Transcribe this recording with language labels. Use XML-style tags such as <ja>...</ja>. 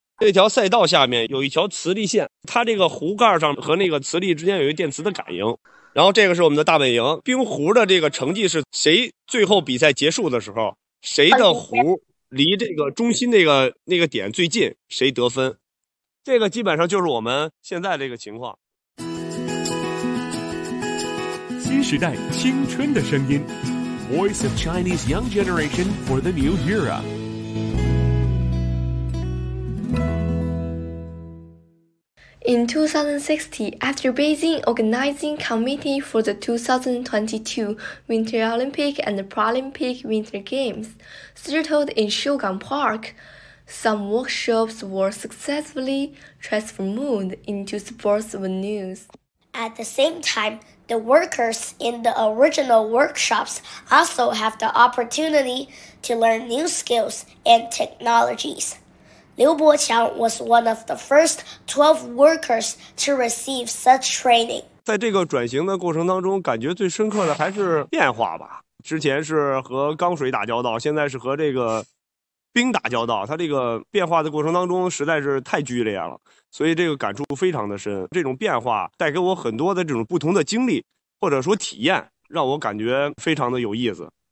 <zh>这条赛道下面有一条磁力线，它这个壶盖上和那个磁力之间有一个电磁的感应。然后这个是我们的大本营，冰壶的这个成绩是谁最后比赛结束的时候谁的壶离这个中心那个点最近谁得分。这个基本上就是我们现在这个情况。新时代青春的声音</zh> <en>Voice of Chinese Young Generation for the New Era。 In 2016, after Beijing Organizing Committee for the 2022 Winter Olympic and Paralympic Winter Games settled in Shougang Park, some workshops were successfully transformed into sports venues. At the same time,The workers in the original workshops also have the opportunity to learn new skills and technologies. Liu Boqiang was one of the first 12 workers to receive such training.</en> <zh>在这个转型的过程当中，感觉最深刻的还是变化吧。之前是和钢水打交道，现在是和这个冰打交道，它这个变化的过程当中实在是太剧烈了，所以这个感触非常的深。这种变化带给我很多的这种不同的经历或者说体验，让我感觉非常的有意思。</zh>